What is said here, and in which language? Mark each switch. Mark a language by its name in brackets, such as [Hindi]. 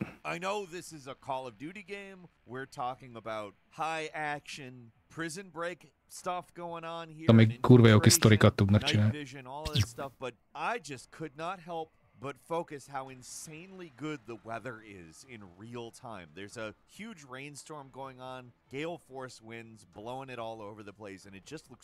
[English] I know this is a Call of Duty game. We're talking about high action prison break stuff going on here. [Hungarian] Amíg kurva jó kis sztorikat tudnak csinálni. [English] But I just could not help but focus how insanely good the weather is in real time. There's a huge rainstorm going on, gale force winds blowing it all over the place, and it just looks